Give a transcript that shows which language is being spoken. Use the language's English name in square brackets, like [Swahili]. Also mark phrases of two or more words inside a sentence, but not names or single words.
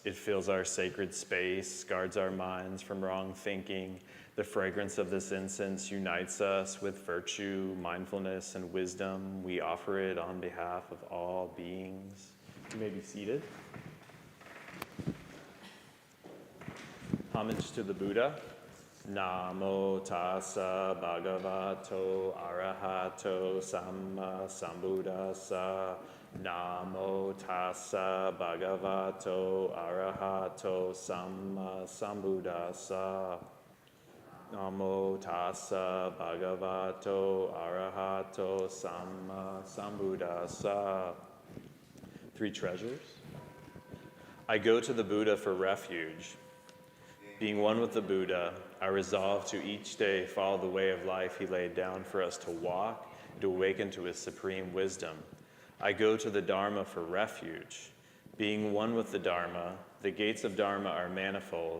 [English] It fills our sacred space, guards our minds from wrong thinking. The fragrance of this incense unites us with virtue, mindfulness, and wisdom. We offer it on behalf of all beings. You may be seated. Homage to the Buddha. [Pali] Namo tassa bhagavato arahato samma sambuddhassa. Namo tassa bhagavato arahato samma sambuddhassa. Namo tassa bhagavato arahato samma sambuddhassa. [English] Three treasures. I go to the Buddha for refuge. Being one with the Buddha, I resolve to each day follow the way of life he laid down for us to walk and to awaken to his supreme wisdom. I go to the Dharma for refuge. Being one with the Dharma, the gates of Dharma are manifold.